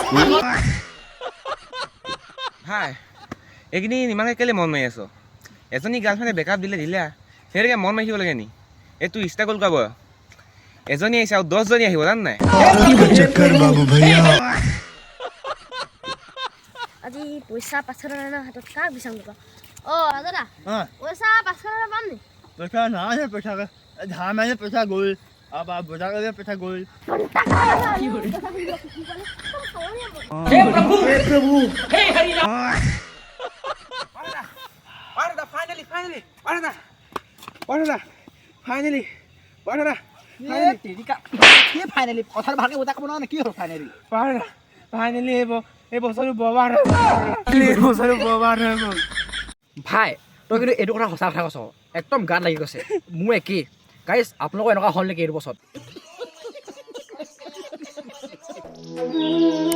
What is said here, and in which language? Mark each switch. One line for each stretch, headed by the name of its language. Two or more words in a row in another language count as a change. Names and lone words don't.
Assamese: হাই এইকেইদিন ইমানকৈ কেলৈ মন মাৰি আছ এজনী গাৰ্লফ্ৰেণ্ডে বেকআপ দিলে সেইটোকে মন মাৰি থাকিব লাগে নি এইটো ষ্ট্ৰাগল কৰাব এজনী আহিছে আৰু 10জনী আহিব জান নাই আজি পইচা 500 টকা হাতত কাক বিচাৰিম দাদা দাদা পইচা 500 টকা পাম নি পইচা নাই পইচা ধাৰ মাৰি পইচা গ'ল আৰু বজাৰ কৰি পইচা গ'ল
Hindi: हे प्रभु हे हरि राम
Assamese: ফাইনেলি কথাটো ভালকৈ বুজা ক'ব নহয় কি হ'ল ফাইনেলি এই বছৰটো বৰবাদ ভাই তই কিন্তু এইটো কথা সঁচা কথা কৈছ একদম গাত লাগি গৈছে মোৰ একেই গাইজ আপোনালোকৰ এনেকুৱা হ'ল নেকি এইটো বছৰত